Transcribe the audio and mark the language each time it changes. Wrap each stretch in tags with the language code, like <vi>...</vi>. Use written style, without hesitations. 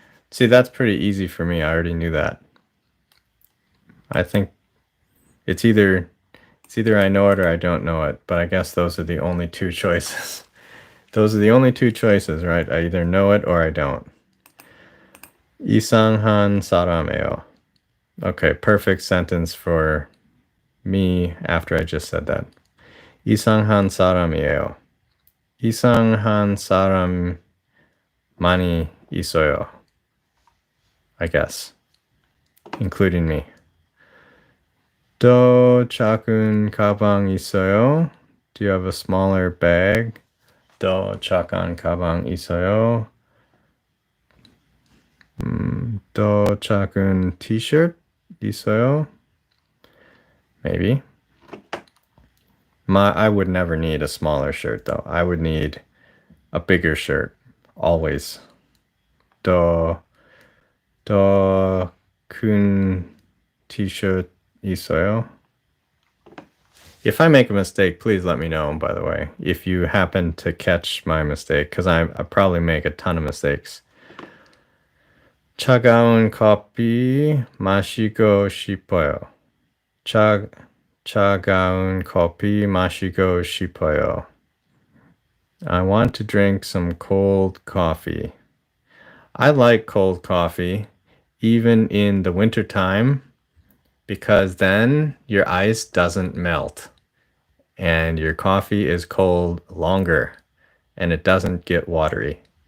<en>See, that's pretty easy for me. I already knew that. I think it's either I know it or I don't know it, but I guess those are the only two choices. Those are the only two choices, right? I either know it or I don't.</en> <ko>이상한 사람이에요.</ko> <en>Okay, perfect sentence for me after I just said that.</en> <ko>이상한 사람이에요. 이상한 사람 많이 있어요.</ko> <en>I guess. Including me.</en> <ko>더 작은 가방 있어요?</ko> <en>Do you have a smaller bag?</en> <ko>더 작은 가방 있어요? 더 작은 t-shirt 있어요?</ko> <en>Maybe. I would never need a smaller shirt though. I would need a bigger shirt always.</en> <ko>더 큰 t-shirt 있어요?</ko> <en>If I make a mistake, please let me know, by the way, if you happen to catch my mistake, because I probably make a ton of mistakes.</en> <ko>차가운 커피 마시고 싶어요. 차가운 커피 마시고 싶어요.</ko> <en>I want to drink some cold coffee. I like cold coffee, even in the wintertime, because then your ice doesn't melt and your coffee is cold longer and it doesn't get watery.</en>